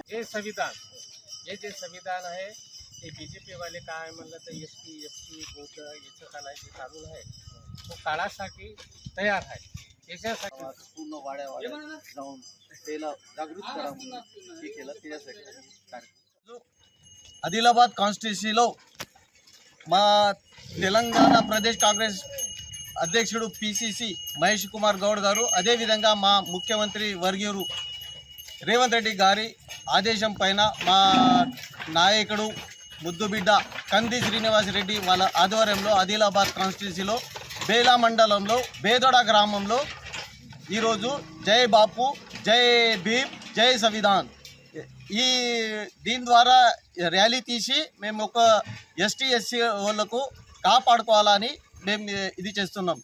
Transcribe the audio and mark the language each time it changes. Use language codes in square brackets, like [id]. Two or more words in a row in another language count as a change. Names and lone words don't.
[mr] हे संविधान जे संविधान आहे ते BJP वाले काय म्हणलं तर ST SC बौद्ध याचं काय जे कानून आहे तो काळासाठी तयार आहे। त्याच्यासाठी पूर्ण वाड्या जाऊन त्याला जागृत करा म्हणून हे केलं। [te] त्याच्यासाठी ఆదిలాబాద్ కాన్స్టిట్యూన్సీలో మా తెలంగాణ ప్రదేశ్ కాంగ్రెస్ అధ్యక్షుడు PCC మహేష్ కుమార్ గౌడ్ గారు అదేవిధంగా మా ముఖ్యమంత్రి వర్గీయులు రేవంత్ రెడ్డి గారి ఆదేశం పైన మా నాయకుడు ముద్దుబిడ్డ కంది శ్రీనివాస్ రెడ్డి వాళ్ళ ఆధ్వర్యంలో ఆదిలాబాద్ కాన్స్టిట్యూన్సీలో బేలా మండలంలో బేదోడా గ్రామంలో ఈరోజు జై బాపు జై భీమ్ జై సంవిధాన్ ఈ దీని ద్వారా ర్యాలీ తీసి మేము ఒక ST SC వాళ్ళకు కాపాడుకోవాలని మేము ఇది చేస్తున్నాం।